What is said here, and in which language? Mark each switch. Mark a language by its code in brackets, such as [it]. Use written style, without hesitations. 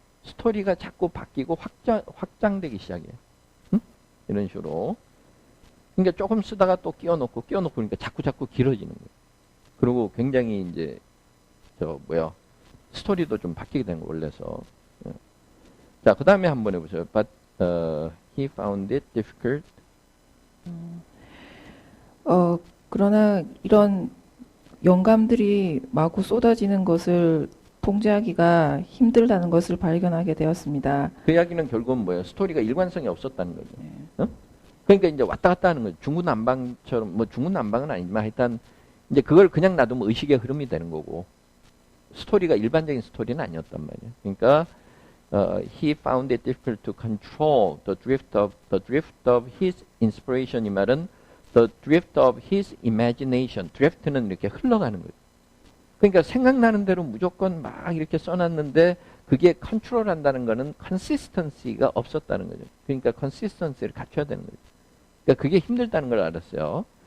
[ko] 스토리가 자꾸 바뀌고 확장되기 시작해요. 응? 이런 식으로. 그러니까 조금 쓰다가 또 끼워놓고 그러니까 자꾸 길어지는 거예요. 그리고 굉장히 이제 스토리도 좀 바뀌게 되는 거 원래서. 자, 그 다음에 한번 해보세요. [en] But he found it difficult. [ko] 그러나 이런 영감들이 마구 쏟아지는 것을 통제하기가 힘들다는 것을 발견하게 되었습니다. 그 이야기는 결국은 뭐예요? 스토리가 일관성이 없었다는 거죠. 어? 그러니까 이제 왔다 갔다 하는 거죠. 중구난방처럼, 뭐 중구난방은 아니지만 하여튼 이제 그걸 그냥 놔두면 의식의 흐름이 되는 거고 스토리가 일반적인 스토리는 아니었단 말이에요. 그러니까 [en] he found it difficult to control the drift of his inspiration [ko] 이 말은 [en] the drift of his imagination. [ko] drift는 이렇게 흘러가는 거죠. 그러니까 생각나는 대로 무조건 막 이렇게 써놨는데 그게 컨트롤한다는 거는 consistency가 없었다는 거죠. 그러니까 consistency를 갖춰야 되는 거죠. 그러니까 그게 힘들다는 걸 알았어요.